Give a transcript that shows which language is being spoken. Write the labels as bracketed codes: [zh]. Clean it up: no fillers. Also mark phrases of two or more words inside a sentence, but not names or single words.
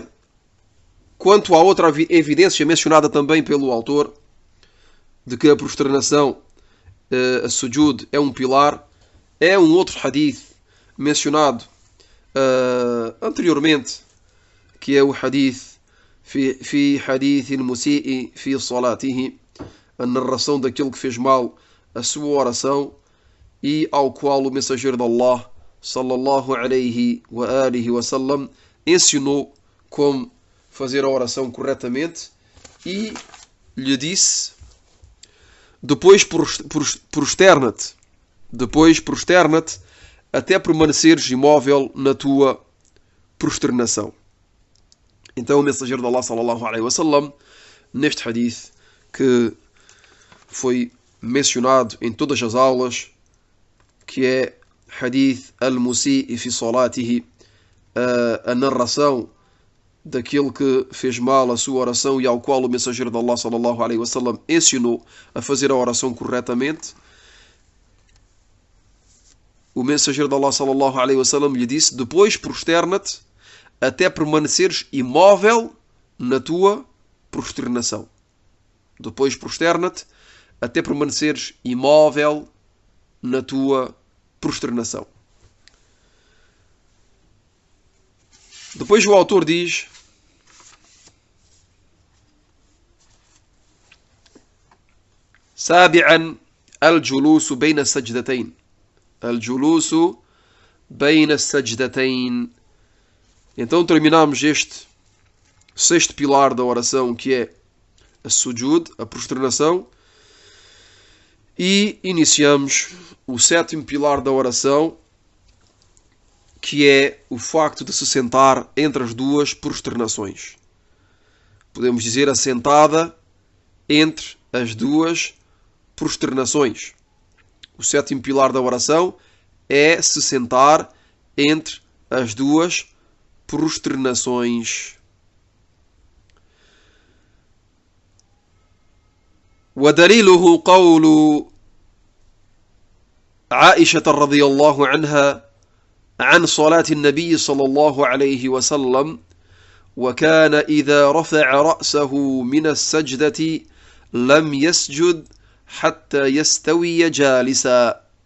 [pt] Quanto à outra evidência mencionada também pelo autor, de que a prosternação, a sujud, é um pilar, é um outro hadith mencionado anteriormente, que é o [ar] حديث في حديث المسيء في صلاته, [pt] a narração daquele que fez mal a sua oração, e ao qual o mensageiro de Allah [ar] صلى الله عليه وعلى آله وسلم [pt] ensinou como fazer a oração corretamente e lhe disse: depois prosterna-te até permaneceres imóvel na tua prosternação. Então o mensageiro de Allah [ar] صلى الله عليه وسلم, [pt] neste hadith que foi mencionado em todas as aulas, que é [ar] حديث المسيء في صلاته, [pt] a narração daquele que fez mal a sua oração e ao qual o mensageiro de Allah [ar] صلى الله عليه وسلم [pt] ensinou a fazer a oração corretamente. O mensageiro de Allah [ar] صلى الله عليه وسلم [pt] lhe disse: depois prosterna-te até permaneceres imóvel na tua prosternação. Depois prosterna-te até permaneceres imóvel na tua prosternação. Depois o autor diz: [ar] سابعا الجلوس بين السجدتين. الجلوس بين السجدتين. [pt] Então terminamos este sexto pilar da oração, que é a sujud, a prosternação, e iniciamos o sétimo pilar da oração, que é o facto de se sentar entre as duas prosternações. Podemos dizer assentada entre as duas prosternações. O sétimo pilar da oração é se sentar entre as duas prosternações. [ar] ودليله قول عائشة رضي الله عنها عن صلاة النبي صلى الله عليه وسلم: وكان إذا رفع رأسه من السجدة لم يسجد حتى يستوي جالسا.